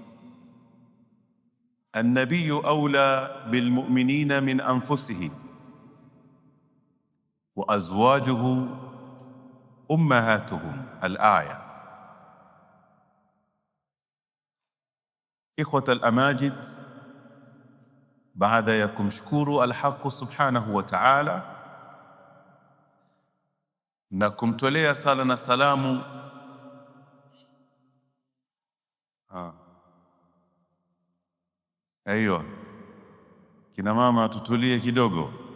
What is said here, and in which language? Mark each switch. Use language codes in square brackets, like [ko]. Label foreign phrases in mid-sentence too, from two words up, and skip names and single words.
[ar] النبي أولى بالمؤمنين من أنفسهم وأزواجه أمهاتهم. الآية. إخوة الأماجد، [sw] baada ya kumshukuru Alhaq [ar] سبحانه وتعالى [sw] na kumtolea sala na salamu aiyo, kina mama tutulie kidogo.